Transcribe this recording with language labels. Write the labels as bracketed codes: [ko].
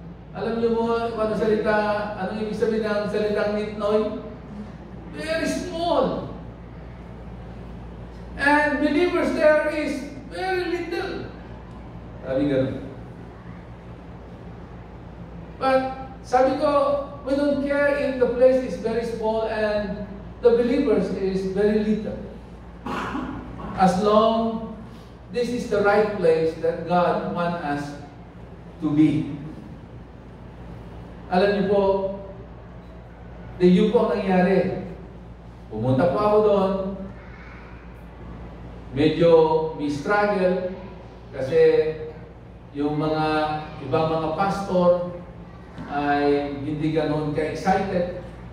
[tl] Alam niyo mo ano salita, ano ibig sabihin ng salitang Ninoy? [en] Very small. And believers there is very little. [tl] Sabi gano'n. [en] But [tl] sabi ko, [en] we don't care if the place is very small and the believers is very little. As long this is the right place that God wants us to be. [tl] Alam niyo po, yun po ang nangyari. Pumunta po ako doon. Medyo may struggle kasi yung mga ibang mga pastor ay hindi ganoon ka-excited.